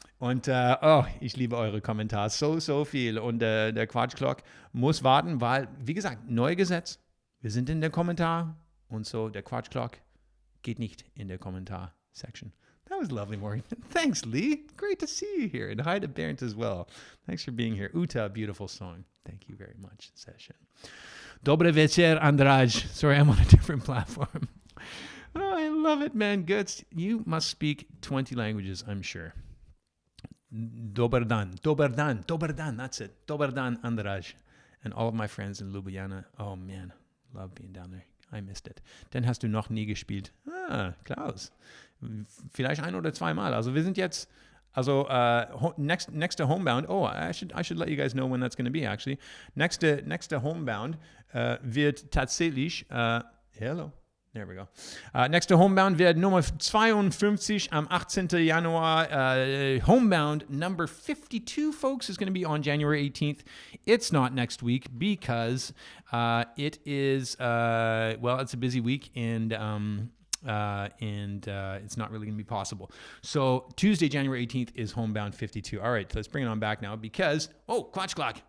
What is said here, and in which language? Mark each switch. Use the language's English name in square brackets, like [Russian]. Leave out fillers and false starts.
[German] Und ich liebe eure Kommentare so viel. Und der Quatsch Clock muss warten, weil, wie gesagt, neu Gesetz. Wir sind in der Kommentar und so der Quatsch Clock geht nicht in der Kommentar-Section. [English] That was lovely, Morgan. Thanks, Lee. Great to see you here. And hi to Bernd as well. Thanks for being here. Uta, beautiful song. Thank you very much. Session. [Slovenian] Dobre večer, Andraj. [English] Sorry, I'm on a different platform. Oh, I love it, man. Good. You must speak 20 languages, I'm sure. [Croatian] Dobar dan. [English] That's it. Dobar dan, Andraj. And all of my friends in Ljubljana. Oh, man. Love being down there. I missed it. [German] Den hast du noch nie gespielt. Klaus. Vielleicht ein oder zweimal. Also wir sind jetzt, next to Homebound. [English] Oh, I should let you guys know when that's going to be, actually. Next to Homebound [German] wird tatsächlich, [English] hello. There we go. [German] Next to Homebound werden Nummer 52 am 18. Januar. [English] Homebound number 52, folks, is going to be on January 18th. It's not next week because it is, it's a busy week and it's not really going to be possible. So Tuesday, January 18th is Homebound 52. All right, let's bring it on back now because, Quatsch clock.